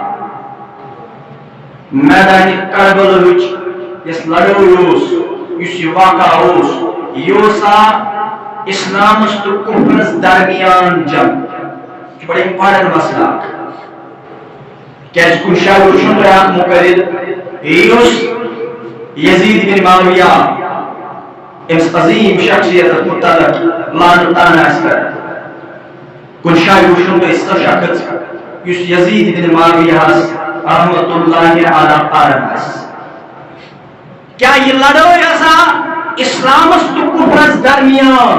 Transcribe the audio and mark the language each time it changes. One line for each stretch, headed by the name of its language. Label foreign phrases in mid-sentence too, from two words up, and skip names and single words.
Kashmiri: میدانہِ کربلہٕچ یۄس لڑٲے اوس یُس یہِ واقعہ اوس یہِ اوس اسلامس تہٕ کُفرس درمیان جنگ یہِ چھُ بڑٕ امپارٹنٹ مسئلہ اکھ کیازِ کُنہِ جایہِ وٕچھُن تۄہہِ اکھ مُقرر یہِ اوس یزید بن معاویہ أمِس عظیٖم شخصیتس متعلق لانہٕ تانہٕ آسہِ کران کُنہِ جایہِ وٕچھُن تۄہہِ سُہ شخص یُس یزید بن معاویہس
Arabic: رحمت اللہ علیہ
Kashmiri: پران آسہِ کیا یہ لڑٲے ہسا اسلامس تہٕ کُفرس درمیان